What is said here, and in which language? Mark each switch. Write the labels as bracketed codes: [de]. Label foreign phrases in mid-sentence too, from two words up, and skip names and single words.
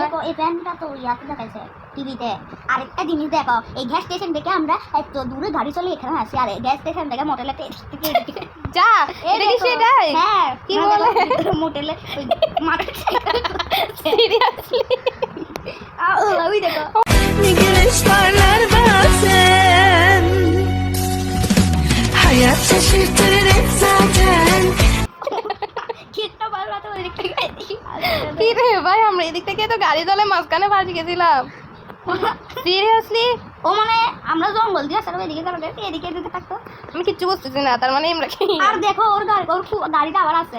[bn] এই দেখো, এই প্যান্টটা তো ইয়াতে দেখাইছে টিভিতে। আরেকটা জিনিস দেখো, এই গ্যাস স্টেশন থেকে আমরা এত দূরে গাড়ি চলে এখানে আসি, আর গ্যাস স্টেশন থেকে মোটেলে থেকে এদিকে। যা এই এটা কি দেখো, সেটাই? হ্যাঁ কি বলে? মোটেলে সিরিয়াসলি ওই দেখো [tr] Güneşlerler bazen Hayat şaşırtır hep zaten [bn] কিডন্যাপার তো এদিকে কি রে ভাই আমরা এদিক থেকে তো গাড়ি দলে মাঝখানে ফাঁসি গেছিলাম। সিরিয়াসলি ও মানে আমরা জঙ্গল দিয়ে আসলে এদিকে চলে গেছি, এদিকে যেতে থাকতো। আমি কিচ্ছু বুঝতেছি না, তার মানে আমরা কি? আর দেখো ওর গাড়িটা আবার আছে।